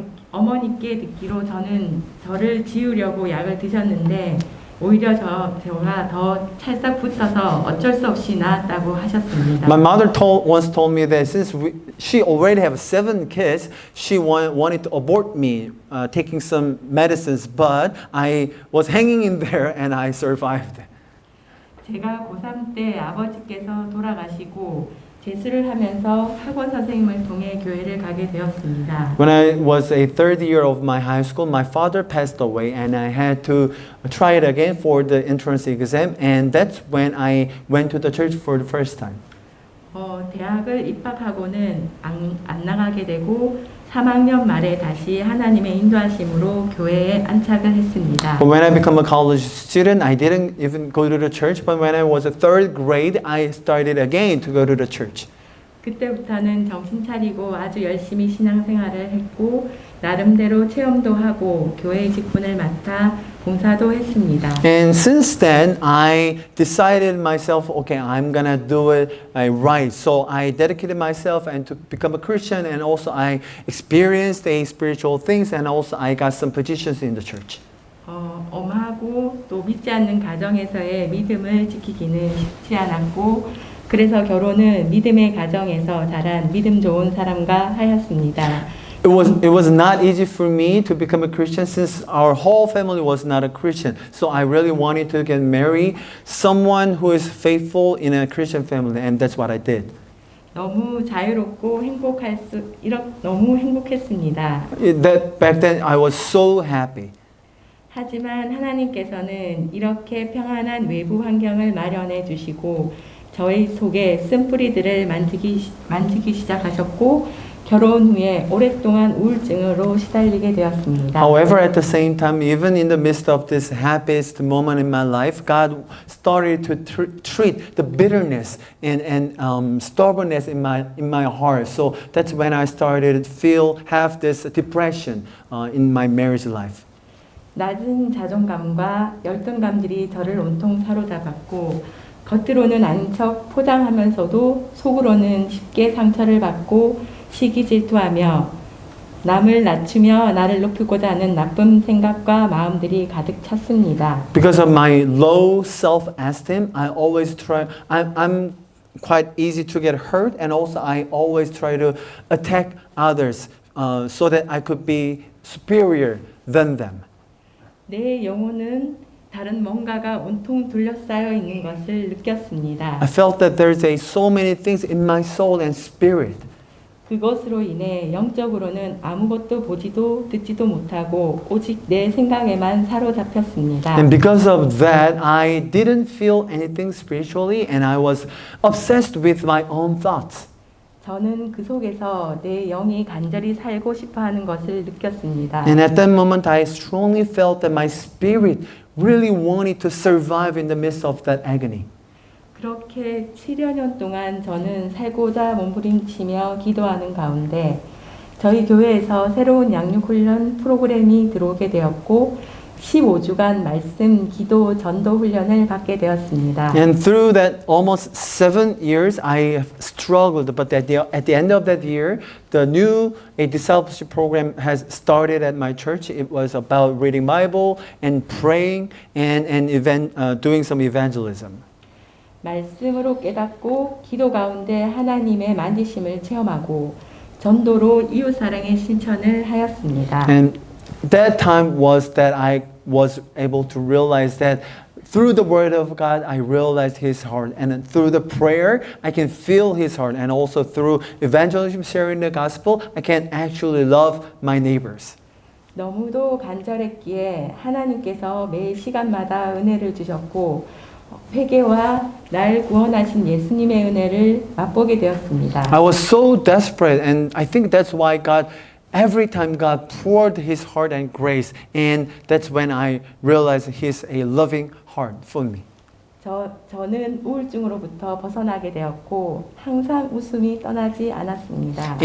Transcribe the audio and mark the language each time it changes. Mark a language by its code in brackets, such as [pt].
[ko] 어머니께 듣기로 저를 지우려고 약을 드셨는데 오히려 제가 더 찰싹 붙어서 어쩔 수 없이 낳았다고 하셨습니다. [en] My mother once told me that since she already have 7 kids, she wanted to abort me, taking some medicines, but I was hanging in there and I survived. [ko] 제가 고3 때 아버지께서 돌아가시고 재수를 하면서 학원 선생님을 통해 교회를 가게 되었습니다. [en] When I was a third year of my high school, my father passed away and I had to try it again for the entrance exam, and that's when I went to the church for the first time. [ko] 대학을 입학하고는 안 나가게 되고 3학년 말에 다시 하나님의 인도하심으로 교회에 안착을 했습니다. [en] But when I became a college student, I didn't even go to the church. But when I was a third grade, I started again to go to the church. [ko] 그때부터는 정신 차리고 아주 열심히 신앙생활을 했고 나름대로 체험도 하고 교회 직분을 맡아 봉사도 했습니다. [en] And since then, I decided myself, okay, I'm gonna do it right. So I dedicated myself and to become a Christian, and also I experienced the spiritual things, and also I got some positions in the church. [ko] 엄하고 또 믿지 않는 가정에서의 믿음을 지키기는 쉽지 않았고 그래서 결혼은 믿음의 가정에서 자란 믿음 좋은 사람과 하였습니다. [en] It was not easy for me to become a Christian since our whole family was not a Christian. So I really wanted to get married someone who is faithful in a Christian family, and that's what I did. [ko] 너무 자유롭고 너무 행복했습니다. [en] Back then I was so happy. [ko] 하지만 하나님께서는 이렇게 평안한 외부 환경을 마련해 주시고 저희 속에 쓴뿌리들을 만지기 시작하셨고 결혼 후에 오랫동안 우울증으로 시달리게 되었습니다. [en] However, at the same time, even in the midst of this happiest moment in my life, God started to treat the bitterness and stubbornness in my heart. So that's when I started to have this depression in my marriage life. [ko] 낮은 자존감과 열등감들이 저를 온통 사로잡았고 겉으로는 아닌 척 포장하면서도 속으로는 쉽게 상처를 받고 시기 질투하며 남을 낮추며 나를 높이고자 하는 나쁜 생각과 마음들이 가득 찼습니다. [en] Because of my low self-esteem, I always try. I'm quite easy to get hurt, and also I always try to attack others so that I could be superior than them. [ko] 내 영혼은 다른 뭔가가 온통 둘러싸여 있는 것을 느꼈습니다. [en] I felt that there's so many things in my soul and spirit. [ko] 그것으로 인해 영적으로는 아무것도 보지도 듣지도 못하고 오직 내 생각에만 사로잡혔습니다. [en] And because of that, I didn't feel anything spiritually, and I was obsessed with my own thoughts. [ko] 저는 그 속에서 내 영이 간절히 살고 싶어하는 것을 느꼈습니다. [en] And at that moment, I strongly felt that my spirit really wanted to survive in the midst of that agony. [ko] 그렇게 7여 년 동안 저는 살고자 몸부림치며 기도하는 가운데 저희 교회에서 새로운 양육훈련 프로그램이 들어오게 되었고 15주간 말씀, 기도, 전도 훈련을 받게 되었습니다. [en] And through that almost 7 years, I have struggled. But at the end of that year, the new discipleship program has started at my church. It was about reading Bible and praying and doing some evangelism. [ko] 말씀으로 깨닫고 기도 가운데 하나님의 만지심을 체험하고 전도로 이웃사랑의 실천을 하였습니다. [en] And that time was that I was able to realize that through the word of God, I realized His heart. And through the prayer, I can feel His heart. And also through evangelism, sharing the gospel, I can actually love my neighbors. [ko] 너무도 간절했기에 하나님께서 매 시간마다 은혜를 주셨고 회개와 날 구원하신 예수님의 은혜를 맛보게 되었습니다. [en] I was so desperate, and I think that's why every time God poured His heart and grace, and that's when I realized He's a loving heart for me. [ko] 저는 우울증으로부터 벗어나게 되었고 항상 웃음이 떠나지 않았습니다.